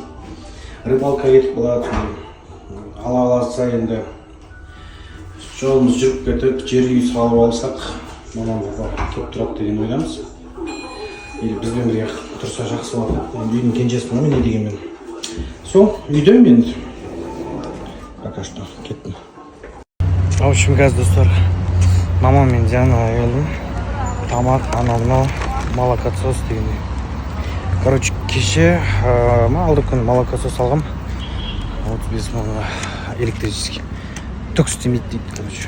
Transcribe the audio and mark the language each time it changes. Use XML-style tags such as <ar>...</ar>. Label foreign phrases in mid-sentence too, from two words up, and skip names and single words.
<kk>Рыбалка кетіп қалады. Ала аласа енді жолымыз жүріп кетіп, жер үй салып алсақ, мамам папа келіп тұрады деген ойдамыз. Или бізбен бірге тұрса жақсы болады. Енді үйдің кенжесімін ғой, не дегенмен. Сол, үйдемін енді.</kk> <ru>Пока что</ru> <kk>кеттім.</kk> <ru>В общем,</ru> <kk>қазір достар, мамам мен Дианаға келдім. Тамақ, анау мынау, молокосос дегендей. Короче, кеше алды күні молокосос алғам. 35 мыңға электрический. Түк істемейді дейді, короче.</kk>